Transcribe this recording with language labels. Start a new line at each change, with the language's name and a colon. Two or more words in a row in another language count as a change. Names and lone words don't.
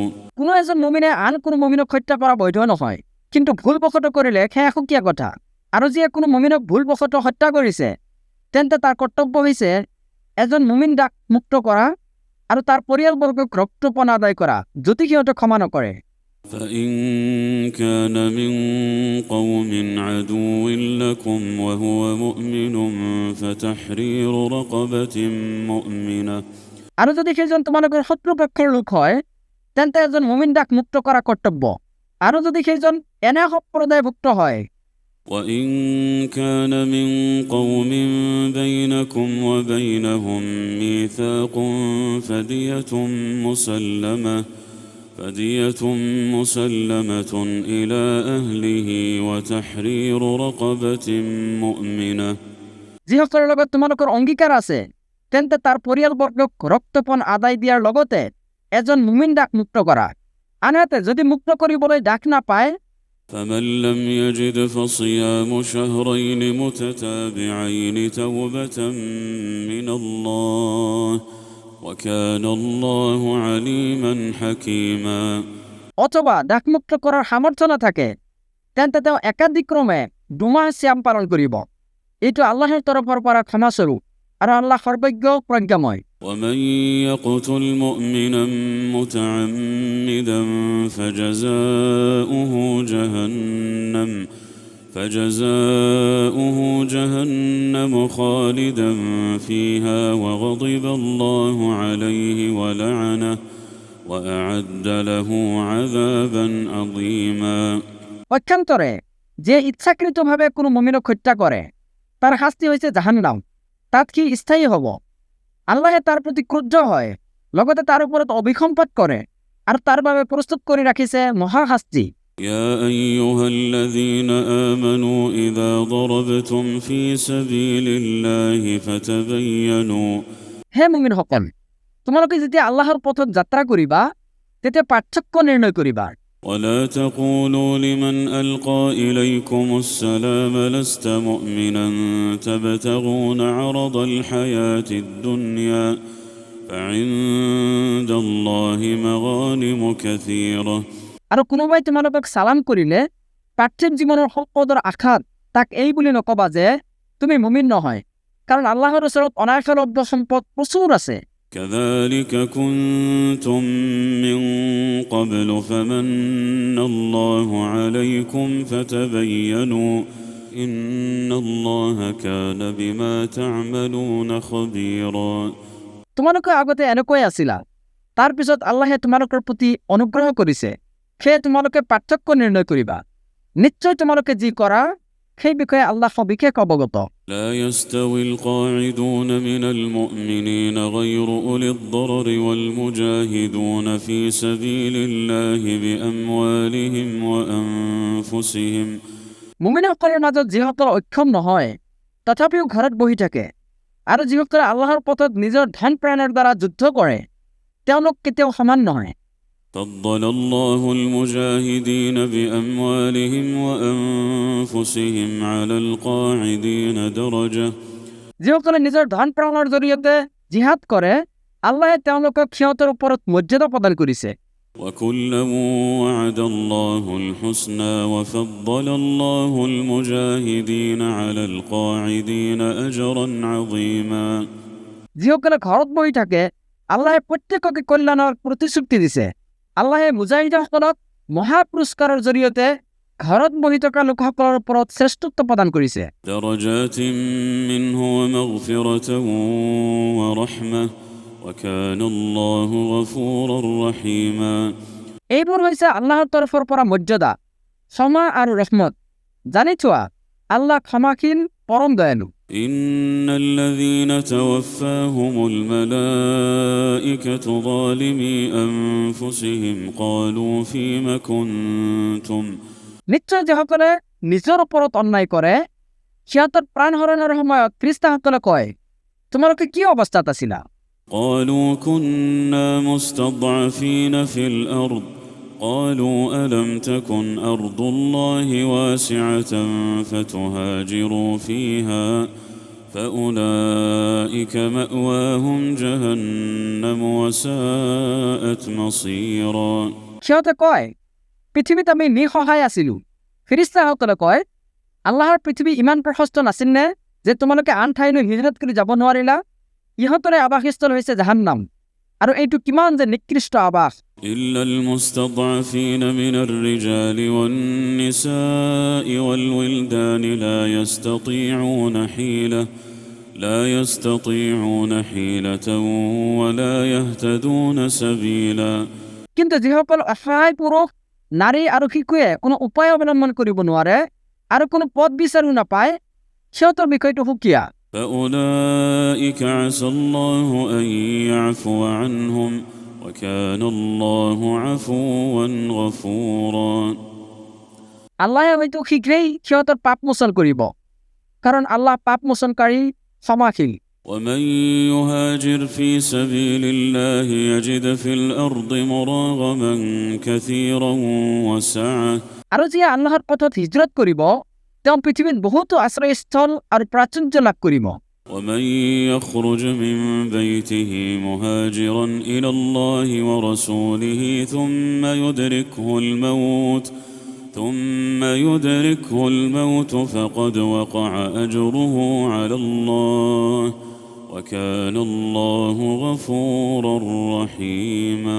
Assamese: কোনো এজন মুমিনে আন কোনো মুমিনক হত্যা কৰা বৈধ নহয় কিন্তু ভুলবশতঃ কৰিলে সেয়া সুকীয়া কথা আৰু যিয়ে কোনো মুমিনক ভুলবশতঃ হত্যা কৰিছে তেন্তে তাৰ কৰ্তব্য হৈছে এজন মুমিন দাক মুক্ত কৰা আৰু তাৰ পৰিয়ালবৰ্গক ৰক্তপণ আদায় কৰা যদি সিহঁতে ক্ষমা নকৰে
Arabic: فإن كان من قوم عدو لكم وهو مؤمن فتحرير رقبة مؤمنة
Assamese: আৰু যদি সেইজন তোমালোকৰ শত্ৰুপক্ষৰ লোক হয় তেন্তে এজন মুমিন দাক মুক্ত কৰা কৰ্তব্য আৰু যদি সেইজন এনে সম্প্ৰদায়ভুক্ত হয়
Arabic: وإن كان من قوم بينكم وبينهم ميثاق فدية مسلمة إلى أهله وتحرير رقبة مؤمنة
Assamese: যিসকলৰ লগত তোমালোকৰ অংগীকাৰ আছে তেন্তে তাৰ পৰিয়ালবৰ্গক ৰক্তপণ আদায় দিয়াৰ লগতে এজন মুমিন দাক মুক্ত কৰা আনহাতে যদি মুক্ত কৰিবলৈ দাক নাপায়
Arabic: فمن لم يجد فصيام شهرين متتابعين توبة من الله وكان الله عليما حكيما
Assamese: অথবা দাক মুক্ত কৰাৰ সামৰ্থ্য নাথাকে তেন্তে তেওঁ একাধিক্ৰমে 2 মাহ সিয়াম পালন কৰিব এইটো আল্লাহৰ তৰফৰ পৰা ক্ষমাস্বৰূপ আৰু আল্লাহ সৰ্বজ্ঞ প্ৰজ্ঞাময়।
Arabic: ومن يقتل مؤمنا متعمدا فجزاؤه جهنم خالدا فيها وغضب الله عليه ولعنه وأعد له عذابا عظيما।
Assamese: পক্ষান্তৰে যে ইচ্ছাকৃতভাৱে কোনো মুমিনক হত্যা কৰে তাৰ শাস্তি হৈছে জাহান্নাম, তাত সি স্থায়ী হ'ব। আল্লাহে তাৰ প্ৰতি ক্ৰুদ্ধ হয়, লগতে তাৰ ওপৰত অভিসম্পাত কৰে আৰু তাৰ বাবে প্ৰস্তুত কৰি ৰাখিছে মহাশাস্তি।
Arabic: يا أيها الذين آمنوا إذا ضربتم في سبيل الله فتبينوا।
Assamese: হে মুমিনসকল, তোমালোকে যেতিয়া আল্লাহৰ পথত যাত্ৰা কৰিবা তেতিয়া পাৰ্থক্য নিৰ্ণয় কৰিবা।
Arabic: ولا تقولوا لمن ألقى إليكم السلام لست مؤمنا تبتغون عرض الحياة الدنيا فعند الله مغانم كثيرة।
Assamese: আৰু কোনোবাই তোমালোকক চালাম কৰিলে পাৰ্থিৱ জীৱনৰ সম্পদৰ আশাত তাক এই বুলি নকবা যে তুমি মুমিন নহয়, কাৰণ আল্লাহৰ ওচৰত অনাশালব্ধ সম্পদ প্ৰচুৰ আছে।
Arabic: كذلك كنتم من قبل فمن الله عليكم فتبينوا إن الله كان بما تعملون خبيرا।
Assamese: তোমালোকে আগতে এনেকৈ আছিলা, তাৰ পিছত আল্লাহে তোমালোকৰ প্ৰতি অনুগ্ৰহ কৰিছে, সেয়ে তোমালোকে পাৰ্থক্য নিৰ্ণয় কৰিবা। নিশ্চয় তোমালোকে যি কৰা সেই বিষয়ে আল্লাহ সবিশেষ অৱগত।
Arabic: لا يستوي القاعدون من المؤمنين غير أولي الضرر والمجاهدون في سبيل الله بأموالهم وأنفسهم।
Assamese: মুমিনসকলৰ মাজত যিসকল অক্ষম নহয় তথাপিও ঘৰত বহি থাকে আৰু যিসকলে আল্লাহৰ পথত নিজৰ ধন প্ৰাণৰ দ্বাৰা যুদ্ধ কৰে তেওঁলোক কেতিয়াও সমান নহয়।
Arabic: فضل الله المجاهدين بأموالهم وأنفسهم على القاعدين درجة।
Assamese: যিসকলে নিজৰ ধন প্ৰাণৰ জৰিয়তে জিহাদ কৰে আল্লাহে তেওঁলোকক সিহঁতৰ ওপৰত মৰ্যাদা প্ৰদান কৰিছে।
Arabic: وكلا وعد الله الحسنى وفضل الله المجاهدين على القاعدين أجرا عظيما।
Assamese: যিসকলে ঘৰত বহি থাকে আল্লাহে প্ৰত্যেককে কল্যাণৰ প্ৰতিশ্ৰুতি দিছে। আল্লাহে মুজাহিদসকলক মহাপুৰস্কাৰৰ জৰিয়তে ঘৰত বহি থকা লোকসকলৰ ওপৰত শ্ৰেষ্ঠত্ব প্ৰদান কৰিছে।
Arabic: درجات منه ومغفرة ورحمة وكان الله غفورا رحيما।
Assamese: এইবোৰ হৈছে আল্লাহৰ তৰফৰ পৰা মৰ্যাদা, ক্ষমা আৰু ৰহমত। জানি থোৱা আল্লাহ ক্ষমাশীল পৰম দয়ালু।
Arabic: إن الذين توفاهم الملائكة ظالمي أنفسهم قالوا فيم كنتم।
Assamese: নিশ্চয় যিসকলে নিজৰ ওপৰত অন্যায় কৰে সিহঁতৰ প্ৰাণ হৰণৰ সময়ত ফেৰেস্তাসকলে কয় তোমালোকে কি অৱস্থাত আছিলা?
Arabic: قالوا كنا مستضعفين في الأرض قالوا ألم تكن أرض الله واسعة فتهاجروا فيها فأولئك مأواهم جهنم وساءت مصيرا।
Assamese: সিহঁতে কয় পৃথিৱীত আমি নিসহায় আছিলো। ফেৰেস্তাসকলে কয় আল্লাহৰ পৃথিৱী ইমান প্ৰশস্ত নাছিল নে যে তোমালোকে আন ঠাইলৈ হিজৰত কৰি যাব নোৱাৰিলা? ইহঁতৰে আৱাসস্থল হৈছে জাহান্নাম, আৰু এইটো কিমান যে নিকৃষ্ট আৱাস।
Arabic: إلا المستضعفين من الرجال والنساء والولدان لا يستطيعون حيلة ولا يهتدون سبيلا।
Assamese: কিন্তু যিসকল অসহায় পুৰুষ, নাৰী আৰু শিশুৱে কোনো উপায় অৱলম্বন কৰিব নোৱাৰে আৰু কোনো পথ বিচাৰি নাপায় সিহঁতৰ বিষয়টো সুকীয়া।
Arabic: فأولئك عسى الله أن يعفو عنهم وكان الله عفوا غفورا।
Assamese: আল্লাহে হয়তো শীঘ্ৰেই সিহঁতৰ পাপ মোচন কৰিব, কাৰণ আল্লাহ পাপ মোচনকাৰী ক্ষমাশীল।
Arabic: ومن يهاجر في سبيل الله يجد في الأرض مراغما كثيرا وسعة।
Assamese: আৰু যিয়ে আল্লাহৰ পথত হিজৰত কৰিব তেওঁ পৃথিৱীত বহুতো আশ্ৰয়স্থল আৰু প্ৰাচুৰ্য লাভ কৰিব।
Arabic: ومن يخرج من بيته مهاجرا إلى الله ورسوله ثم يدركه الموت فقد وقع أجره على الله وكان الله غفورا رحيما